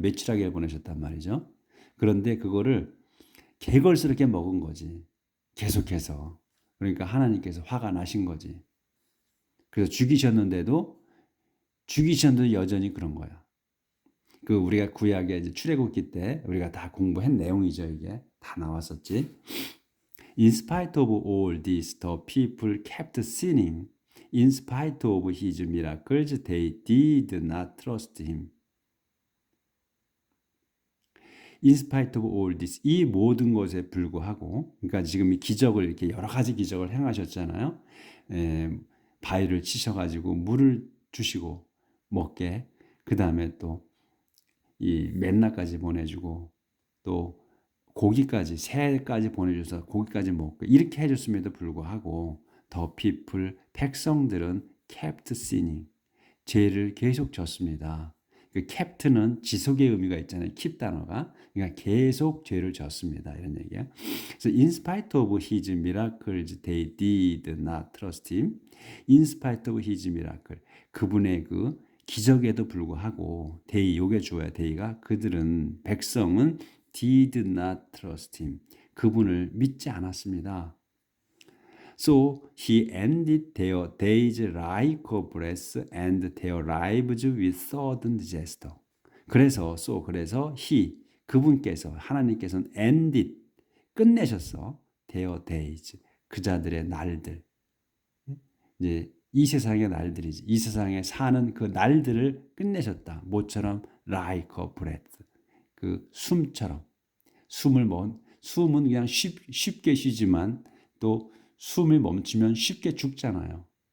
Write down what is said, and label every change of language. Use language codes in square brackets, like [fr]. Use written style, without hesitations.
[ko] 메추라기를 보내셨단 말이죠. 그런데 그거를 개걸스럽게 먹은 거지. 계속해서. 그러니까 하나님께서 화가 나신 거지. 그래서 죽이셨는데도 여전히 그런 거야. 우리가 구약의 이제 출애굽기 때 우리가 다 공부한 내용이죠. 이게 다 나왔었지. [en] In spite of all this, the people kept sinning In spite of his miracles, they did not trust him. In spite of all this, [ko] 이 모든 것에 불구하고, 그러니까 지금 이 기적을 이렇게 여러 가지 기적을 행하셨잖아요. 바위를 치셔가지고 물을 주시고 먹게, 그 다음에 또 이 맨나까지 보내주고 또 고기까지 새까지 보내줘서 고기까지 먹고 이렇게 해줬음에도 불구하고 [en] the people [ko] 백성들은 [en] kept sinning [ko] 죄를 계속 졌습니다. 그 캡트는 지속의 의미가 있잖아요. keep 단어가. 그러니까 계속 죄를 졌습니다. 이런 얘기예요. 그래서 [en] in spite of his miracles, they did not trust him. In spite of his miracle. [ko] 그분의 그 기적에도 불구하고 they, 요게 주어야 they가 그들은 백성은 [en] did not trust him. [ko] 그분을 믿지 않았습니다. [en] So he ended their days like a breath and their lives with sudden disaster. [ko] 그래서 he 그분께서 하나님께서는 ended 끝내셨어. their days 그 자들의 날들. 이제 이 세상의 날들이지. 이 세상에 사는 그 날들을 끝내셨다. 모처럼 [en] like a breath [ko] 그 숨처럼 숨은 그냥 쉽게 쉬지만 또 숨이 멈추면 쉽게 죽잖아요.